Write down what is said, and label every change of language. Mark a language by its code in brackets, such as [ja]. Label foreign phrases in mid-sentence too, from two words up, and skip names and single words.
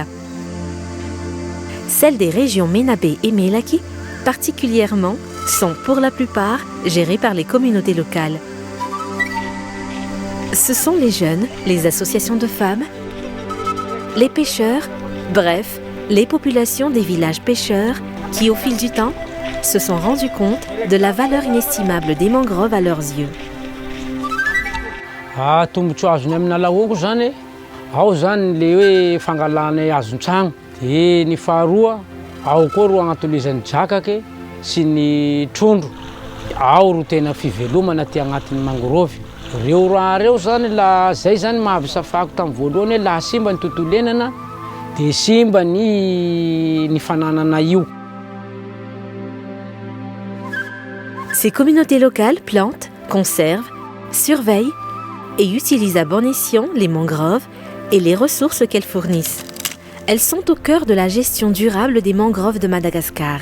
[fr] Celles des régions Menabe et Melaky, particulièrement, sont pour la plupart gérées par les communautés locales. Ce sont les jeunes, les associations de femmes, les pêcheurs, bref, les populations des villages pêcheurs qui, au fil du temps, se sont rendus compte de la valeur inestimable des mangroves à leurs yeux. [mg] Tombotsoa azony amina laongo zany ao zany le hoe fangalana azon-tragno dia ny faharoa ao koa ro agnaton'izany drakaky sy ny trondro ao ro tena fivelomana ty agnatin'ny mangorovy reo raha reo zany la zay zany mahavisafako tamin'ny voalohany hoe laha simba ny tontolo iainana dia simba ny fananana io. [fr] Ces communautés locales plantent, conservent, surveillent et utilisent à bon escient les mangroves et les ressources qu'elles fournissent. Elles sont au cœur de la gestion durable des mangroves de Madagascar.